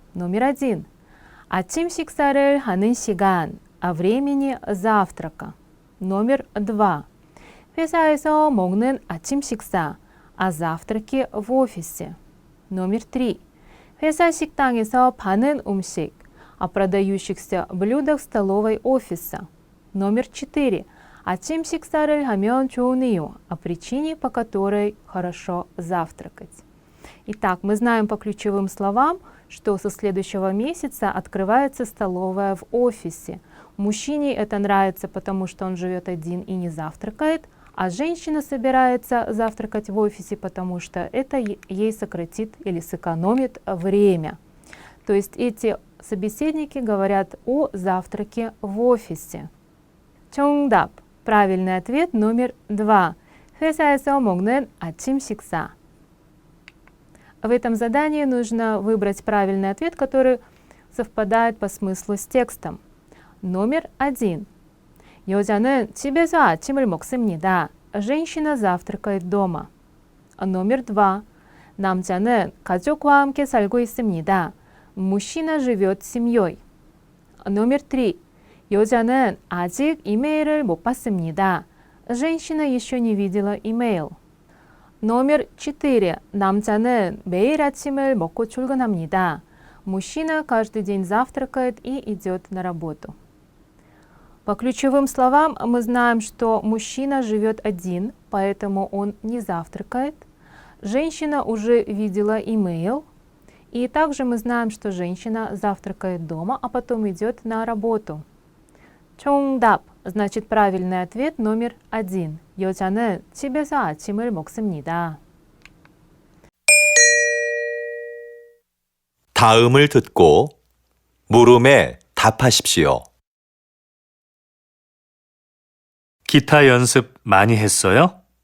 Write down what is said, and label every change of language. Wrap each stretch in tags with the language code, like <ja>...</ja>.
<ru>Номер 1.</ru> <ko>아침 식사를 하는 시간,</ko> <ru>о времени завтрака. номер 2.</ru> <ko>회사에서 먹는 아침 식사,</ko> <ru>о завтраке в офисе. номер 3.</ru> <ko>회사 식당에서 파는 음식,</ko> <ru>о продающихся блюдах в столовой офиса. номер 4.</ru> <ko>아침 식사를 하면 좋은 이유,</ko> <ru>о причине, по которой хорошо завтракать. Итак, мы знаем по ключевым словам, что со следующего месяца открывается столовая в офисе. Мужчине это нравится, потому что он живет один и не завтракает, а женщина собирается завтракать в офисе, потому что это ей сократит или сэкономит время. То есть эти собеседники говорят о завтраке в офисе.</ru> <ko>정답.</ko> <ru>Правильный ответ номер 2.</ru> <ko>회사에서 먹는 아침 식사.</ko> <ru>В этом задании нужно выбрать правильный ответ, который совпадает по смыслу с текстом. номер 1.</ru> <ko>여자는 집에서 아침을 먹습니다.</ko> <ru>Женщина завтракает дома. номер 2.</ru> <ko>남자는 가족과 함께 살고 있습니다.</ko> <ru>Мужчина живет с семьей. номер 3.</ru> <ko>여자는 아직 이메일을 못 봤습니다.</ko> <ru>Женщина еще не видела имейл. номер 4.</ru> <ko>남자는 매일 아침을 먹고 출근합니다.</ko> <ru>Мужчина каждый день завтракает и идет на работу. По ключевым словам мы знаем, что мужчина живет один, поэтому он не завтракает. Женщина уже видела имейл. И также мы знаем, что женщина завтракает дома, а потом идет на работу.</ru> <ko>정답.</ko> <ru>Значит, правильный ответ номер 1.</ru> <ko>여자는 집에서 아침을 먹습니다. 다음을 듣고 물음에 답하십시오. 기타 연습 많이 했어요?</ko>